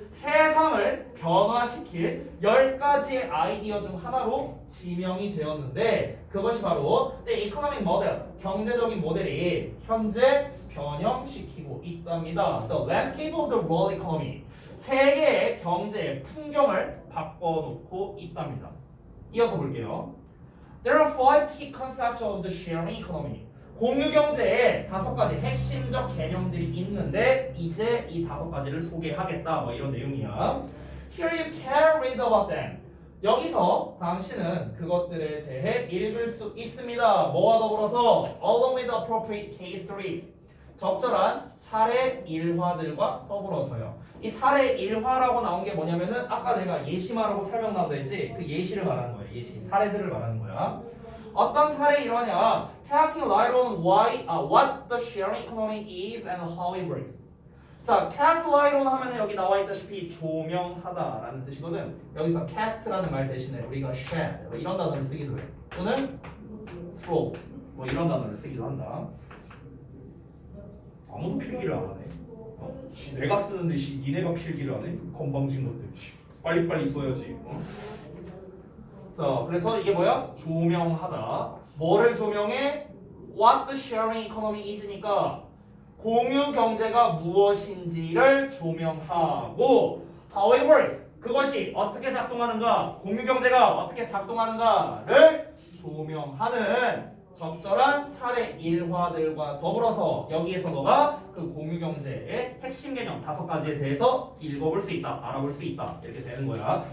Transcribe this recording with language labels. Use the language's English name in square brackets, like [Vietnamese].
[Korean] 세상을 변화시킬 10가지 아이디어 중 하나로 지명이 되었는데 그것이 바로 [English] the economic model, [Korean] 경제적인 모델이 현재 변형시키고 있답니다. [English] The landscape of the world economy. [Korean] 세계의 경제의 풍경을 바꿔놓고 있답니다. 이어서 볼게요. [English] There are 5 key concepts of the sharing economy. [Korean] 공유경제에 5가지 핵심적 개념들이 있는데 이제 이 5가지를 소개하겠다. 뭐 이런 내용이야. [English] Here you can read about them. [Korean] 여기서 당신은 그것들에 대해 읽을 수 있습니다. 뭐와 더불어서 [English] along with appropriate case studies. [Korean] 적절한 사례 일화들과 더불어서요. 이 사례 일화라고 나온 게 뭐냐면은 아까 내가 예시말하고 설명 나온다 했지? 그 예시를 말하는 거야. 예시. 사례들을 말하는 거야. 어떤 사례 일화냐? [English] Casting light on what the sharing economy is and how it works. [Korean] 자, [English] cast light on [Korean] 하면은 여기 나와 있다시피 조명하다라는 뜻이거든. 여기서 cast라는 말 대신에 우리가 shed 뭐 이런 단어를 쓰기도 해. 또는 throw 뭐 이런 단어를 쓰기도 한다. 아무도 필기를 안 하네. 내가 쓰는데 니네가 필기를 안 해? 건방진 것들. 빨리빨리 써야지. 자, 그래서 이게 뭐야? 조명하다. 뭐를 조명해? [English] What the sharing economy is니까 [Korean] 공유 경제가 무엇인지를 조명하고 [English] how it works. [Korean] 그것이 어떻게 작동하는가? 공유 경제가 어떻게 작동하는가를 조명하는 적절한 사례 일화들과 더불어서 여기에서 너가 그 공유경제의 핵심 개념 5가지에 대해서 읽어볼 수 있다, 알아볼 수 있다 이렇게 되는 거야.